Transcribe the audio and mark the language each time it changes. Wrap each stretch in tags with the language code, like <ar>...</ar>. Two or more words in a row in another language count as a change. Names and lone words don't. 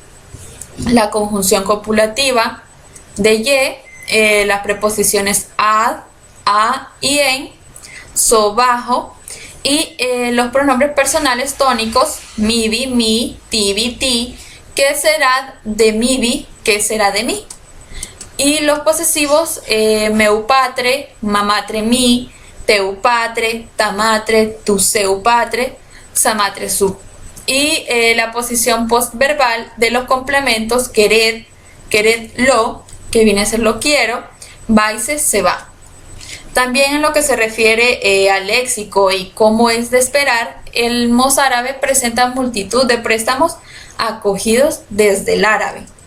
<es>La conjunción copulativa de ye, las preposiciones ad, a y en, so, bajo, y los pronombres personales tónicos mibi, mi, tibi, ti, que será de mibi, que será de mí. Y los posesivos</es> <mxi>meu patre, mamatre mi, teu patre, tamatre, tu seu patre, samatre su.</mxi> <es>Y la posición postverbal de los complementos</es> <mxi>quered, quered lo,</mxi> <es>que viene a ser lo quiero, vaise, se va. También en lo que se refiere al léxico y cómo es de esperar, el mozárabe presenta multitud de préstamos acogidos desde el árabe.</es>